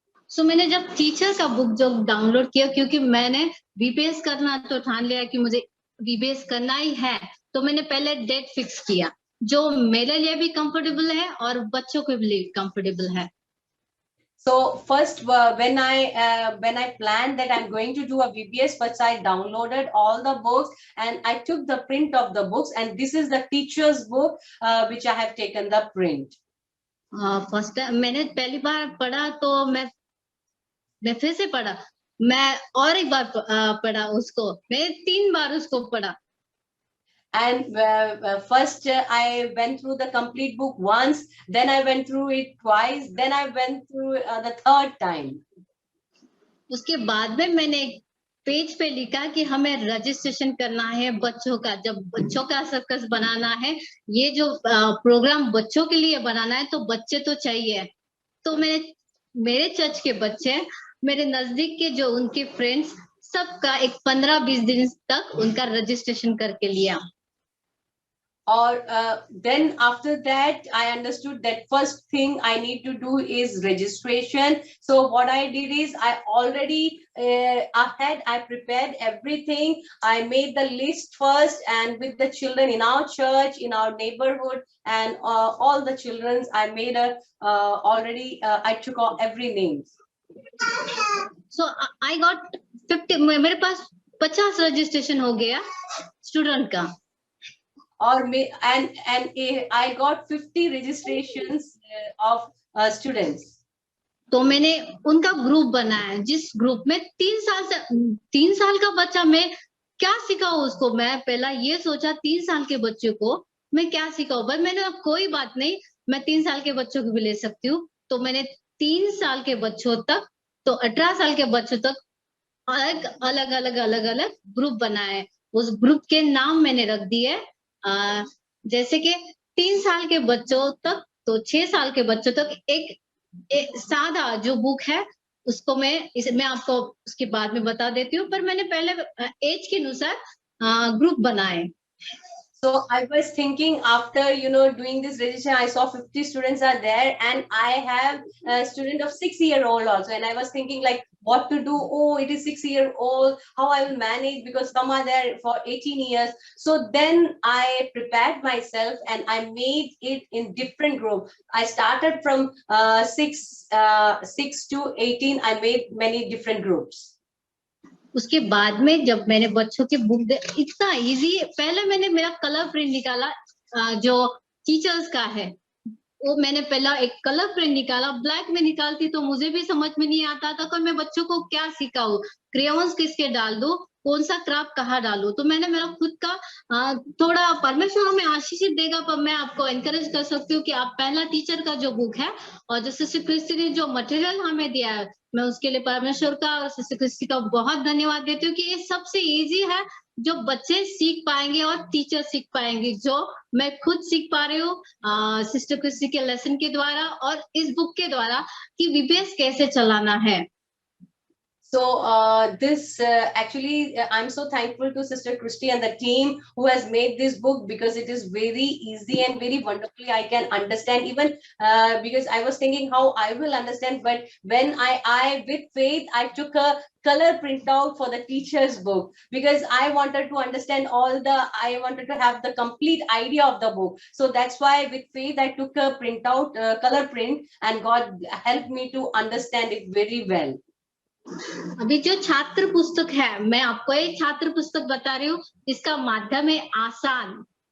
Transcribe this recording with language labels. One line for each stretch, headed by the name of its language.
Hindi: सो मैंने जब टीचर का बुक जो डाउनलोड किया, क्योंकि मैंने बीपीएस करना तो ठान लिया कि मुझे बीपीएस करना ही है, तो मैंने पहले डेट फिक्स किया जो मेरे लिए भी कंफर्टेबल है और बच्चों के लिए कंफर्टेबल है।
English: So first, when I planned that I'm going to do a VBS, first I downloaded all the books and I took the print of the books, and this is the teacher's book which I have taken the print.
Hindi: First मैंने पहली बार पढ़ा तो मैं फिर से पढ़ा, मैं और एक बार पढ़ा उसको, मैं 3 बार उसको पढ़ा।
English: And first I went through the complete book once, then I went through it twice, then I went through the third time.
Hindi: उसके बाद में मैंने पेज पे लिखा कि हमें रजिस्ट्रेशन करना है बच्चों का, जब बच्चों का सर्कस बनाना है, ये जो प्रोग्राम बच्चों के लिए बनाना है तो बच्चे तो चाहिए। तो मेरे चर्च के बच्चे, मेरे नजदीक के जो उनके फ्रेंड्स, सबका एक 15-20 दिन तक उनका रजिस्ट्रेशन करके लिया।
English: Or then after that, I understood that first thing I need to do is registration. So what I did is I already ahead, I prepared everything. I made the list first, and with the children in our church, in our neighborhood, and all the children, I made already, I took every name. So I got 50,
Hindi: मेरे पास 50 registration हो गया student का।
English: And I got 50 registrations of students.
Hindi: तो मैंने उनका group बनाया, जिस group में 3 साल का बच्चा, मैं क्या सिखाऊं उसको। मैं पहला ये सोचा 3 साल के बच्चे को मैं क्या सिखाऊं, बस मैंने कोई बात नहीं, मैं 3 साल के बच्चों को भी ले सकती हूँ। तो मैंने 3 साल के बच्चों तक तो 18 साल के बच्चों तक अलग-अलग ग्रुप बनाए। उस ग्रुप के नाम मैंने रख दिए, जैसे कि 3 साल के बच्चों तक तो 6 साल के बच्चों तक एक सादा जो बुक है उसको मैं आपको उसके बाद में बता देती हूँ, पर मैंने पहले एज के अनुसार ग्रुप बनाए।
English: So I was thinking, after doing this registration, I saw 50 students are there, and I have a student of 6-year-old also, and I was thinking like what to do. Oh, it is 6-year-old, how I will manage, because some are there for 18 years. So then I prepared myself and I made it in different groups. I started from 6 to 18. I made many different groups.
Hindi: उसके बाद में जब मैंने बच्चों के book इतना easy, पहले मैंने मेरा कलर प्रिंट निकाला जो टीचर्स का है, वो मैंने पहला एक कलर प्रिंट निकाला। ब्लैक में निकालती तो मुझे भी समझ में नहीं आता था कि मैं बच्चों को क्या सिखाऊं, क्रेयॉन्स किसके डाल दूं, कौन सा क्राफ्ट कहाँ डालूं। तो मैंने मेरा खुद का थोड़ा, परमेश्वर हमें आशीष देगा, पर मैं आपको एनकरेज कर सकती हूँ कि आप पहला टीचर का जो बुक है और जो सिस्टर क्रिस्टी ने जो मटेरियल हमें दिया है, मैं उसके लिए परमेश्वर का और सिस्टर क्रिस्टी का बहुत धन्यवाद देती हूँ कि ये सबसे इजी है जो बच्चे सीख पाएंगे और टीचर सीख पाएंगे, जो मैं खुद सीख पा रही हूँ सिस्टर क्रिस्टी के लेसन के द्वारा और इस बुक के द्वारा कि बीपीएस कैसे चलाना है।
English: So this actually, I'm so thankful to Sister Christy and the team who has made this book, because it is very easy and very wonderfully I can understand, even because I was thinking how I will understand, but when I with faith, I took a color printout for the teacher's book, because I wanted to understand I wanted to have the complete idea of the book. So that's why with faith, I took a printout, color print, and God helped me to understand it very well.
Hindi: अभी जो छात्र पुस्तक है, मैं आपको एक छात्र पुस्तक बता रही हूँ, इसका माध्यम है आसान।